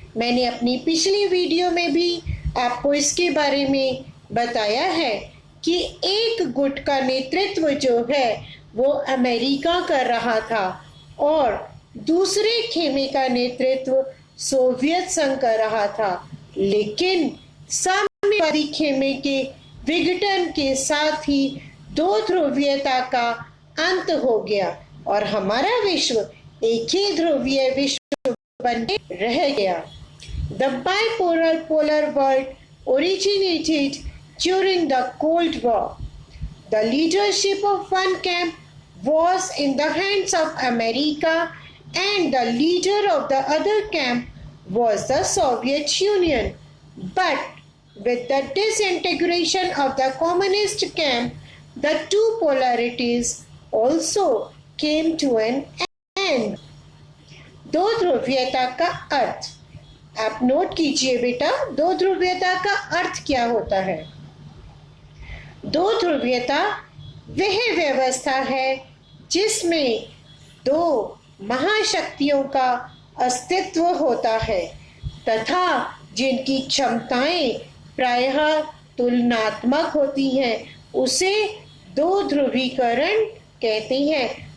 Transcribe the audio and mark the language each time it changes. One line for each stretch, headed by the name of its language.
Hindi: मैंने अपनी पिछली वीडियो में भी आपको इसके बारे में बताया है कि एक गुट का नेतृत्व जो है वो अमेरिका कर रहा था और दूसरे खेमे का नेतृत्व सोवियत संघ कर रहा था। लेकिन साम्यवादी खेमे के विघटन के साथ ही 2 ध्रुवीयता का अंत हो गया और हमारा विश्व एक ही ध्रुवीय विश्व बन के रह गया।
English: The bipolar world originated during the Cold War. The leadership of one camp was in the hands of America and the leader of the other camp was the Soviet Union. But with the disintegration of the communist camp, the 2 polarities also came to an end.
Hindi: 2 ध्रुवीयता का अर्थ आप note कीजिए बेटा। 2 ध्रुवीयता का अर्थ क्या होता है? 2 ध्रुवीयता वह व्यवस्था है जिसमें 2 महाशक्तियों का अस्तित्व होता है तथा जिनकी क्षमताएं प्रायः तुलनात्मक होती हैं, उसे 2 ध्रुवीकरण कहते हैं।